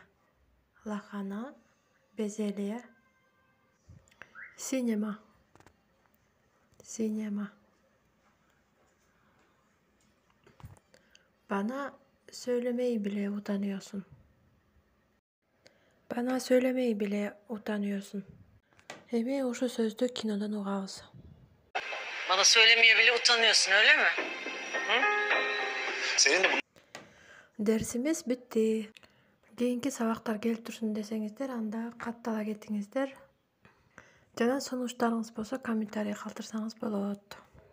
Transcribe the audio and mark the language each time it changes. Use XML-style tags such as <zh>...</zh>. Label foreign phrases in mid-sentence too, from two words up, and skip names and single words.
<tr>Lahana, bezelye. Sinema, sinema. Bana söylemeyi bile utanıyorsun. Bana söylemeyi bile utanıyorsun.</tr> <ky>Эми ошо сөздү кинодон угабыз.</ky> <tr>Bana söylemeye bile utanıyorsun, öyle mi? Hı? Senin de Dersimiz bitti.</tr> <ky>Keyinки сабактар келип турсун десеңиздер, анда каттала кетиңиздер. Жана сунуштарыңыз болсо комментарий калтырсаңыз болот.</ky>